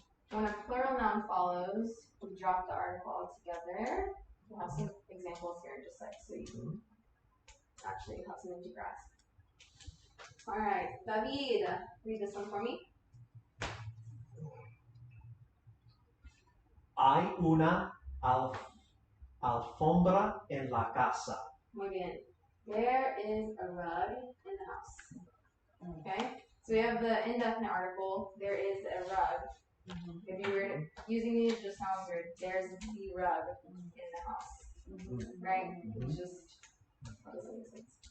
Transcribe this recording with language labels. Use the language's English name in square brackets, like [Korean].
[English] When a plural noun follows, we drop the article altogether. We'll have some examples here just like so you can actually have something to grasp. Alright, David, read this one for me. [Spanish] Hay una alfombra en la casa. Muy bien. [English] There is a rug in the house. Okay? So we have the indefinite article, there is a rug. If you were using these, it just sounds weird. There's the rug in the house. Right? It's just, that doesn't make sense.